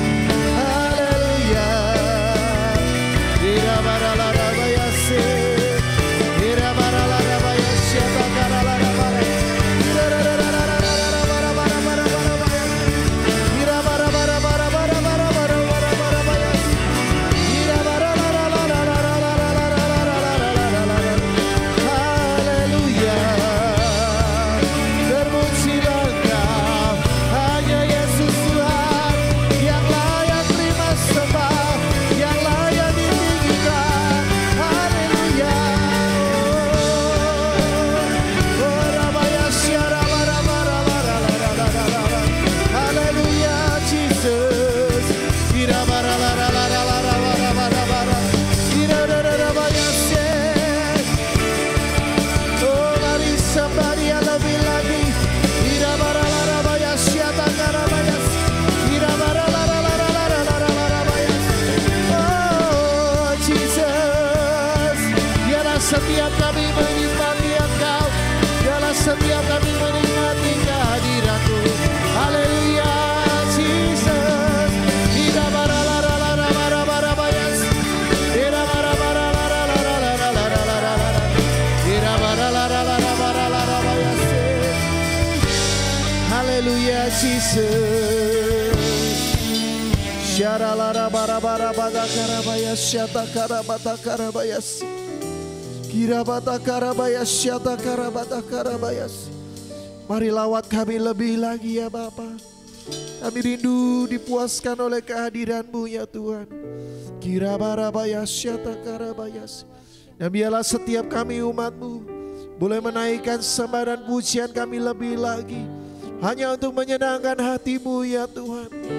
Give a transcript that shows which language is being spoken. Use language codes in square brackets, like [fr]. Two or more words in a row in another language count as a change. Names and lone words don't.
[id] Haleluya, irabaralabayas, irabaralabayas, syatakaralalalala, irabaralalalalalalala, irabarabarabarabarabarabarabarabarabayas, irabaralalalalalalala. Haleluya, terpujilah Engkau, hanya Yesus Tuhan yang layak terima sembah, yang layak ditinggikan. Haleluya. Oh, rabaya syara bara-bara-bara-bara-bara-bara. Haleluya, Jesus. Ira-bara-la-la-la-la-la-la-la-la-la. Ira-ra-ra-ra-baya syek. Oh, mari sembah Dia lebih lagi. Ira-bara-la-la-baya syatakarabaya. Ira-bara-la-la-la-la-la-la-la-la-la-baya. Oh, Jesus, biarlah setiap kami menikmati Engkau, biarlah setiap kami menikmati kehadiran-Mu. Haleluya, Jesus. Ira-bara-la-la-la-la-la-la-la-la-la-la. Ira-bara-bara-la-la-la-la-la-la-la-la-la. Ira-bara-la-la-la-la-la-la-la-la-la. Haleluya, Jesus. Syaralabarabarabakarabaya syatakarabatakarabaya. Kirabatakarabayas syatakarabatakarabaya. Mari lawat kami lebih lagi ya Bapa. Kami rindu dipuaskan oleh kehadiran-Mu ya Tuhan. Kirabarabayas syatakarabaya. Dan biarlah setiap kami umat-Mu boleh menaikkan sembah dan pujian kami lebih lagi, hanya untuk menyenangkan hati-Mu ya Tuhan.